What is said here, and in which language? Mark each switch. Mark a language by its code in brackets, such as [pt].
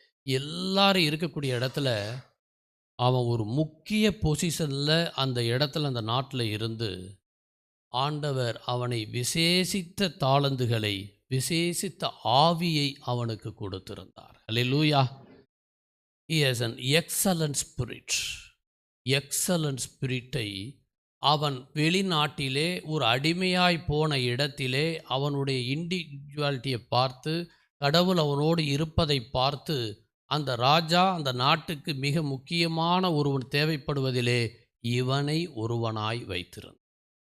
[ta] எல்லாரும் இருக்கக்கூடிய இடத்துல அவன் ஒரு முக்கிய பொசிஷனில் அந்த இடத்துல அந்த நாட்டில் இருந்து ஆண்டவர் அவனை விசேஷித்த தாளந்துகளை, விசேஷித்த ஆவியை அவனுக்கு கொடுத்திருந்தார். அல்லேலூயா. [en] He has an excellent spirit. [ta] Excellent ஸ்பிரிட்டை அவன் வெளிநாட்டிலே ஒரு அடிமையாய் போன இடத்திலே அவனுடைய இண்டிவிஜுவாலிட்டியை பார்த்து, கடவுள் அவனோடு இருப்பதை பார்த்து, அந்த ராஜா அந்த நாட்டுக்கு மிக முக்கியமான ஒருவன் தேவைப்படுவதிலே இவனை ஒருவனாய் வைத்திருந்தான்.